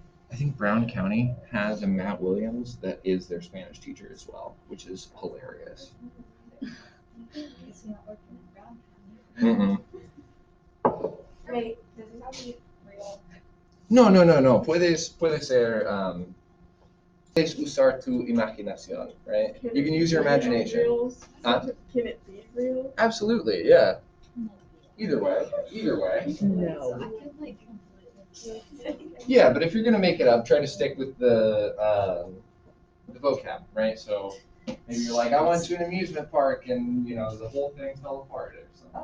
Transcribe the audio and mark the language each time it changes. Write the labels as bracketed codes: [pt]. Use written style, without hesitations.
[en] I think Brown County has a Matt Williams that is their Spanish teacher as well, which is hilarious. Is he not working at Brown Mm-mm. Wait, does he have to be real? [es] No. Puede ser. Puedes usar tu imaginación, right? [en] You can use your imagination. Huh? Can it be real? Absolutely, yeah. Either way. No. I feel like completely. Yeah, but if you're gonna make it up, try to stick with the vocab, right? So maybe you're like, I went to an amusement park and the whole thing fell apart or something.